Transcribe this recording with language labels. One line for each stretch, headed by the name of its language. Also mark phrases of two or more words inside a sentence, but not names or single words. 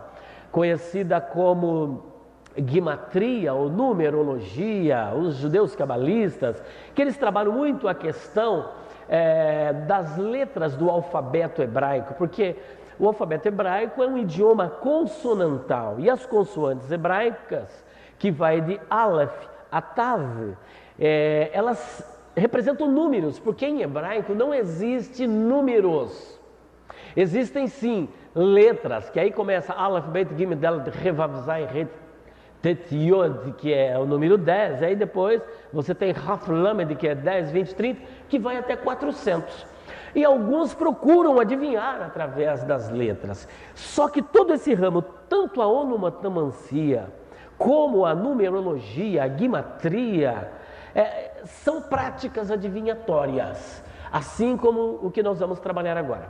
Portuguese: conhecida como gimatria ou numerologia, os judeus cabalistas, que eles trabalham muito a questão das letras do alfabeto hebraico, porque o alfabeto hebraico é um idioma consonantal e as consoantes hebraicas, que vai de Aleph a Tav, elas representam números, porque em hebraico não existe números. Existem sim letras, que aí começa Aleph, Bet, Gimel, Dalet, Revav, Zayin, Het, Tet, Yod, que é o número 10, aí depois você tem Raf, Lamed, que é 10, 20, 30, que vai até 400. E alguns procuram adivinhar através das letras. Só que todo esse ramo, tanto a onomatomancia, como a numerologia, a gimatria, são práticas adivinhatórias, assim como o que nós vamos trabalhar agora.